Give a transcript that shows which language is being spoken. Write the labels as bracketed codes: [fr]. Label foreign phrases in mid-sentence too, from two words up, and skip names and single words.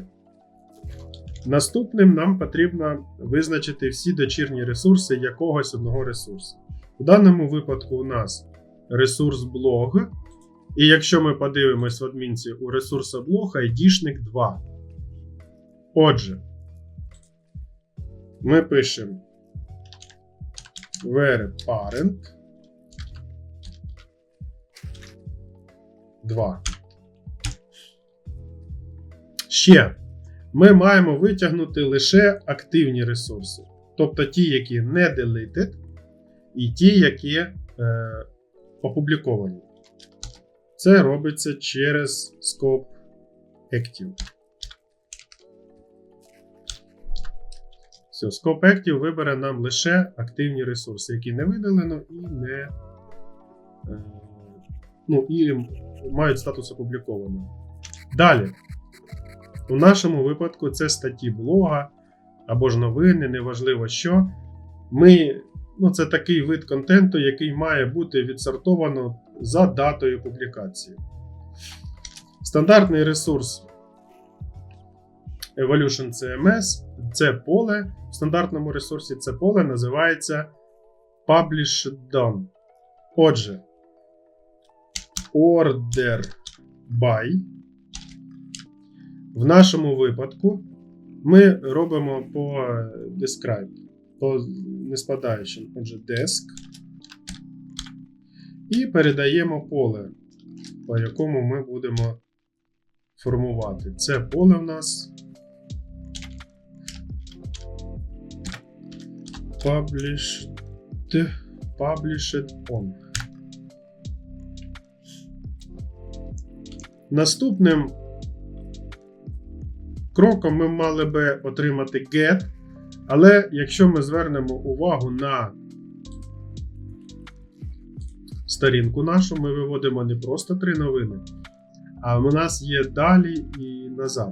[uk] Наступним нам потрібно визначити всі дочірні ресурси якогось одного ресурсу. В даному випадку у нас ресурс блог. І якщо ми подивимось в адмінці, у ресурсу блог айдішник 2. Отже, ми пишемо [en] where parent 2. [uk] Ще ми маємо витягнути лише активні ресурси. Тобто ті, які не deleted, і ті, які опубліковані. Це робиться через [en] scope active. [uk] Все, [en] scope active [uk] вибере нам лише активні ресурси, які не видалено і не і мають статус опублікованого. Далі. У нашому випадку це статті блога або ж новини, неважливо що. Це такий вид контенту, який має бути відсортовано за датою публікації. Стандартний ресурс Evolution CMS – це поле. В стандартному ресурсі це поле називається [en] Published Done. [uk] Отже, [en] order by [uk] в нашому випадку ми робимо по describe, по неспадаючим. Отже, desk. І передаємо поле, по якому ми будемо формувати. Це поле в нас [en] published on. [uk] Наступним кроком ми мали би отримати get, але якщо ми звернемо увагу на сторінку нашу, ми виводимо не просто 3 новини, а у нас є далі і назад.